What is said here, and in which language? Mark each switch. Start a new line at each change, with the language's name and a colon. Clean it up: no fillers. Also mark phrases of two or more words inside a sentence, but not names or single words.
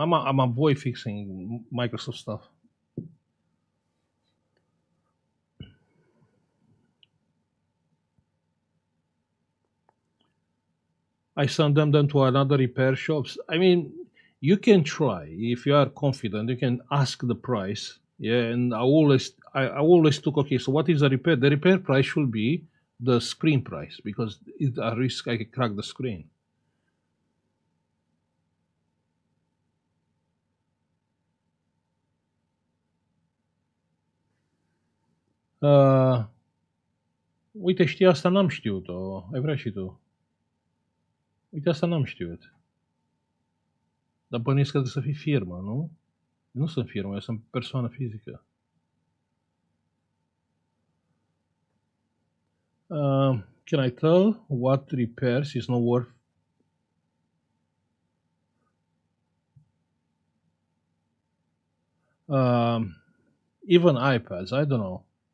English: I'm avoid fixing Microsoft stuff. I send them then to another repair shops. I mean, you can try if you are confident. You can ask the price. Yeah, and I always took, okay. So what is the repair? The repair price should be the screen price because it's a risk I can crack the screen.
Romanian: Uite, știi, asta n-am știut-o. Ai vrea și tu. Uite, asta n-am știut. Dar bănuiesc că trebuie să fii firmă, nu? Eu nu sunt firmă, eu sunt persoană fizică.
English: Can I tell what repairs is not worth? Even iPads, I don't know.